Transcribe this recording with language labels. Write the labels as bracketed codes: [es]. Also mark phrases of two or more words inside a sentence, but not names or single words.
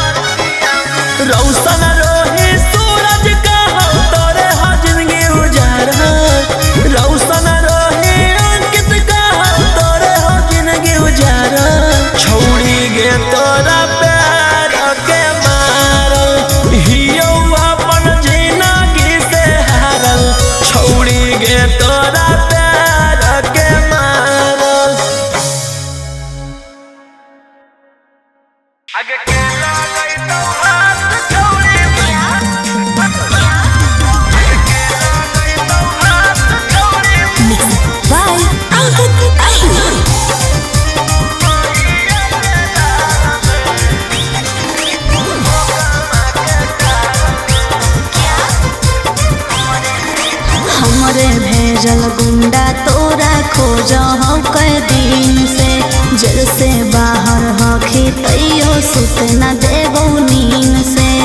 [mag] रौशन रोही सूरज का हम तोरे हो जिंदगी उजारा, रौशन रोही अंकित का हम तोरे हो जिंदगी उजारा, छौड़ी गे तोरा प्यार के मारल, हियो अपन जिंदगी से हारल, छौड़ी गे तोरा प्यार के मारल। आगे के लगई तो हाथ छौड़ी, आगे के लगई तो [en] by Ankit Ahmed. [mag] हमरे भेजल गुंडा तोरा खोज हो कई दिन से, जेल से बाहर हखी तैयो सुत न देबो नींद से।